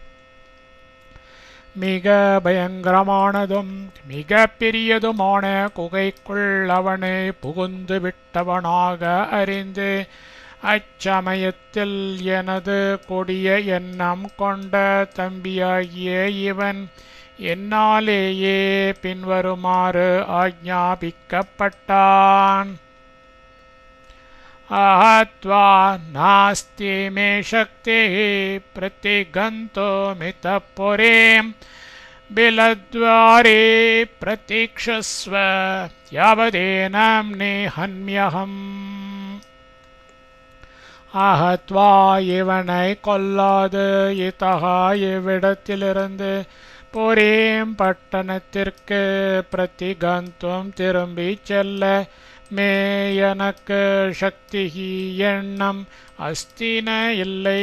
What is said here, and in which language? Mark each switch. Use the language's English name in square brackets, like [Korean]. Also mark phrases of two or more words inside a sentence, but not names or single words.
[Tamil] மிக பயங்கரமானதும் மிக பெரியதுமான குகைக்குள் அவனை புகுந்து விட்டவனாக அறிந்து அச்சமயத்தில் எனது கொடிய எண்ணம் கொண்ட தம்பியாகிய இவன் என்னாலேயே பின்வருமாறு ஆக்ஞாபிக்கப்பட்டான். [Sanskrit] आहत्वा नास्ति मे शक्तिः प्रतिगन्तुमितःपुरीं बिलद्वारे प्रतीक्षस्व यावदेनं निहन्म्यहम्. [Tamil] आहत्वा இவனை கொல்லாது இத்தக இவ்விடத்திலிருந்து புரீம் பட்டணத்திற்கு பிரதிகந்தும் திரும்பி செல்ல மே எனக்கு சக்தி எண்ணம் அஸ்தின இல்லை.